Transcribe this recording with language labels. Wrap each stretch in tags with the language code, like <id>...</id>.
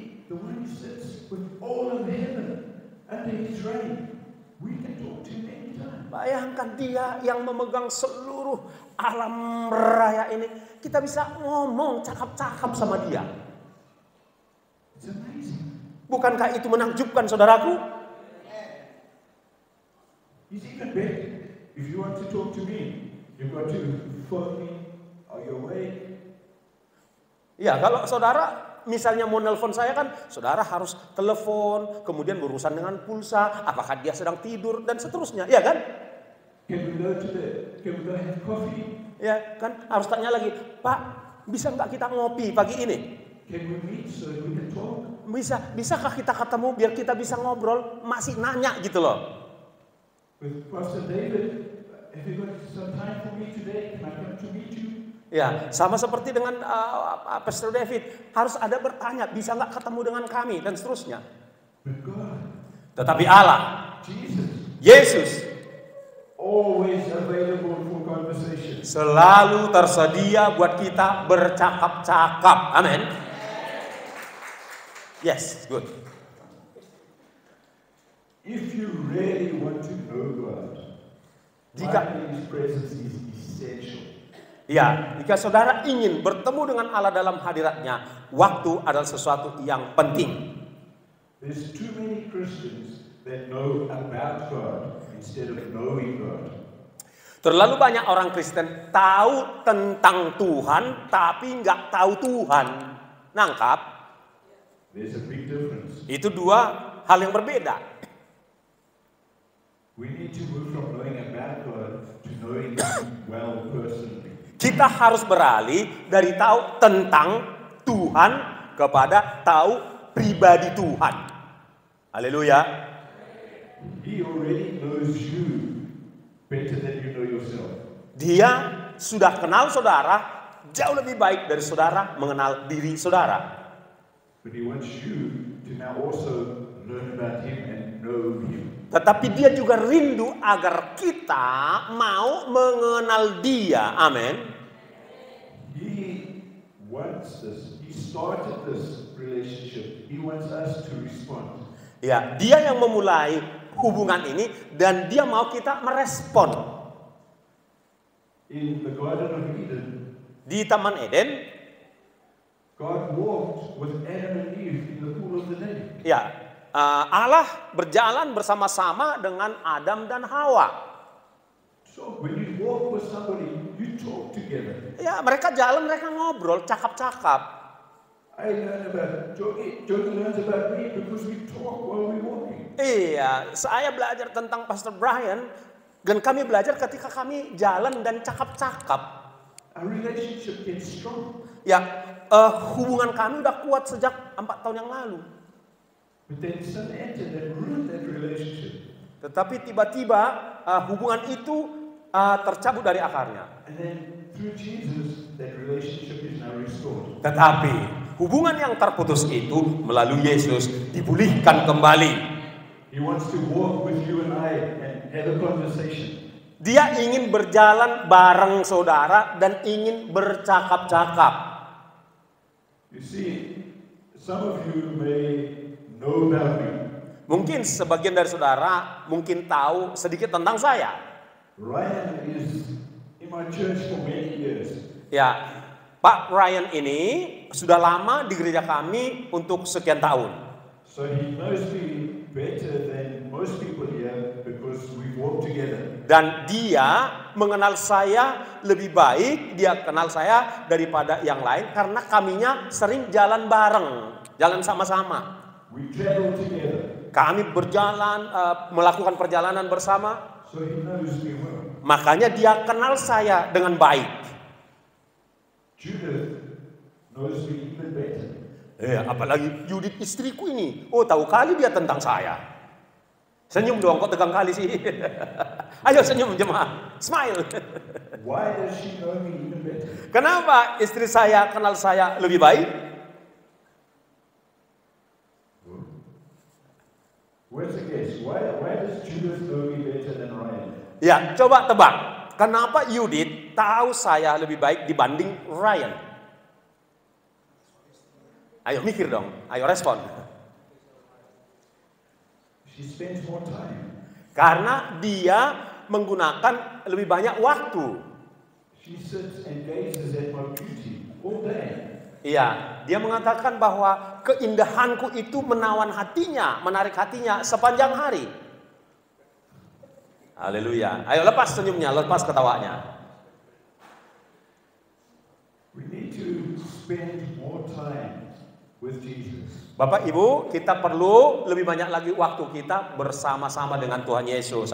<en>The one who sits with all of heaven under his reign. We can talk to him anytime.</en> <id>Bayangkan dia yang memegang seluruh alam raya ini. Kita bisa ngomong cakap-cakap sama dia.</id> <en>It's amazing.</en> <id>Bukankah itu menakjubkan saudaraku?</id> <en>He's even better. If you want to talk to me, you've got to phone me. Are you awake?</en> <id>Ya, kalau saudara misalnya mau nelpon saya kan, saudara harus telepon, kemudian berurusan dengan pulsa, apakah dia sedang tidur, dan seterusnya. Ya kan?</id> <en>Can we go have coffee?</en> <id>Ya kan? Harus tanya lagi, Pak, bisa nggak kita ngopi pagi ini?</id> <en>Can we meet so we can talk?</en> <id>Bisakah kita ketemu biar kita bisa ngobrol? Masih nanya gitu loh.</id> <en>With Pastor David, have you got some time for me today? Can I come to meet you?</en> <id>Ya, sama seperti dengan Pastor David, harus ada bertanya, bisa nggak ketemu dengan kami, dan seterusnya.</id> <en>But God,</en> <id>Tetapi Allah, Yesus,</id> <en>always available for conversation.</en> <id>selalu tersedia buat kita bercakap-cakap. Amin.</id> <en>Yes, good. If you really want to know God, finding His presence is essential.</en> <id>Ya, jika saudara ingin bertemu dengan Allah dalam hadiratnya, waktu adalah sesuatu yang penting.</id> <en>There's too many Christians that know about God instead of knowing God.</en> <id>Terlalu banyak orang Kristen tahu tentang Tuhan, tapi nggak tahu Tuhan. Nangkap?</id> <en>There's a big difference.</en> <id>Itu dua hal yang berbeda.</id> <en>We need to move from knowing about God to knowing Him well personally.</en> <id>Kita harus beralih dari tahu tentang Tuhan kepada tahu pribadi Tuhan. Haleluya.</id> <en>He already knows you better than you know yourself.</en> <id>Dia sudah kenal saudara jauh lebih baik dari saudara mengenal diri saudara.</id> <en>But He wants you to now also learn about Him and know Him.</en> <id>Tetapi dia juga rindu agar kita mau mengenal dia. Amin.</id> <en>He wants this. He started this relationship. He wants us to respond.</en> <id>Ya, dia yang memulai hubungan ini dan dia mau kita merespon.</id> <en>In the Garden of Eden,</en> <id>Di Taman Eden,</id> <en>God walked with Adam and Eve in the cool of the day.</en> <id>ya, Allah berjalan bersama-sama dengan Adam dan Hawa.</id> <en>So when you walk with somebody, you talk together.</en> <id>Ya, mereka jalan, mereka ngobrol, cakap-cakap.</id> <en>I learn about Jogi learns about me because we talk while we're walking.</en> <id>Iya, saya belajar tentang Pastor Brian dan kami belajar ketika kami jalan dan cakap-cakap.</id> <en>Our relationship gets strong.</en> <id>Ya, hubungan kami udah kuat sejak 4 tahun yang lalu.</id> <en>But then sin entered and ruined that relationship.</en> <id>Tetapi tiba-tiba hubungan itu tercabut dari akarnya.</id> <en>And then through Jesus, that relationship is now restored.</en> <id>Tetapi hubungan yang terputus itu melalui Yesus dipulihkan kembali.</id> <en>He wants to walk with you and I and have a conversation.</en> <id>Dia ingin berjalan bareng saudara dan ingin bercakap-cakap.</id> <en>You see, some of you may know about me.</en> <id>Mungkin sebagian dari saudara mungkin tahu sedikit tentang saya.</id> <en>Ryan is in my church for many years.</en> <id>Ya, Pak Ryan ini sudah lama di gereja kami untuk sekian tahun.</id> <en>So he knows me better than most people here because we walk together.</en> <id>Dan dia mengenal saya lebih baik, dia kenal saya daripada yang lain karena kaminya sering jalan bareng, jalan sama-sama.</id> <en>We travel together.</en> <id>Kami berjalan, melakukan perjalanan bersama.</id> <en>So he knows me well.</en> <id>Makanya dia kenal saya dengan baik.</id> <en>Judith knows me even better.</en> <id>Apalagi Judith istriku ini. Oh, tahu kali dia tentang saya. Senyum dong, kok tegang kali sih. Ayo senyum jemaah.</id> <en>Smile. Why does she know me even better?</en> <id>Kenapa istri saya kenal saya lebih baik?</id> <en>What's the guess? Why does Judith know me better than Ryan?</en> <id>Ya, coba tebak. Kenapa Yudit tahu saya lebih baik dibanding Ryan? Ayo mikir dong, ayo respon.</id> <en>She spends more time.</en> <id>Karena dia menggunakan lebih banyak waktu.</id> <en>She sits and gazes at my beauty all day.</en> <id>Iya, dia mengatakan bahwa keindahanku itu menawan hatinya, menarik hatinya sepanjang hari. Haleluya. Ayo lepas senyumnya, lepas ketawanya.</id> <en>We need to spend more time with Jesus.</en> <id>Bapak Ibu, kita perlu lebih banyak lagi waktu kita bersama-sama dengan Tuhan Yesus.</id>